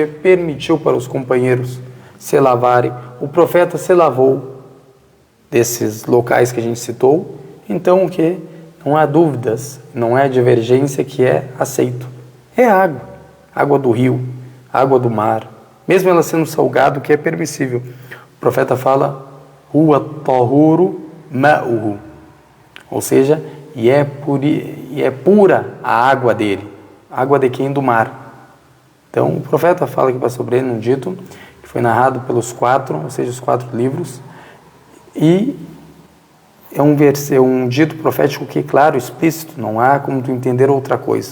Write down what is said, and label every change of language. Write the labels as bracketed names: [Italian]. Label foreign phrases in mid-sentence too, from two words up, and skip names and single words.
[Portuguese] Permitiu para os companheiros se lavarem, o profeta se lavou desses locais que a gente citou, então o que? Não há dúvidas, não é divergência que é aceito. É água, água do rio, água do mar, mesmo ela sendo salgada, o que é permissível. O profeta fala, [Arabic] هو طهور ماؤه, [Portuguese] ou seja, e é pura a água dele, água de quem? Do mar. Então o profeta fala aqui para sobre ele num dito, que foi narrado pelos 4, ou seja, os 4 livros, e é um dito profético que, claro, explícito, não há como tu entender outra coisa.